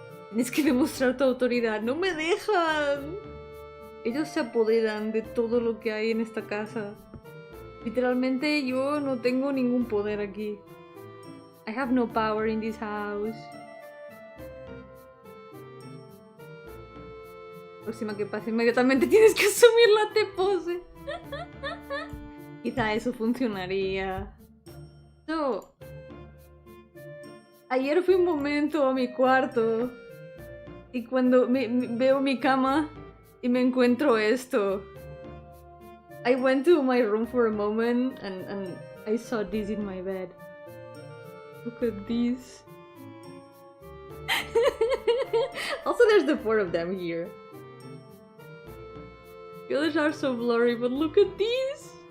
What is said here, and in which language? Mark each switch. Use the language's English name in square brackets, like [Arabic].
[Spanish] Tienes que demostrar tu autoridad. ¡No me dejan! Ellos se apoderan de todo lo que hay en esta casa. Literalmente yo no tengo ningún poder aquí. [English] I have no power in this house. [Spanish] Próxima que pase, inmediatamente tienes que asumir la T-pose. Quizá eso funcionaría. So, ayer fui un momento a mi cuarto y cuando veo mi cama y me encuentro esto. [English] I went to my room for a moment and I saw this in my bed. Look at these. Also, there's the 4 of them here. The others are so blurry, but look at these.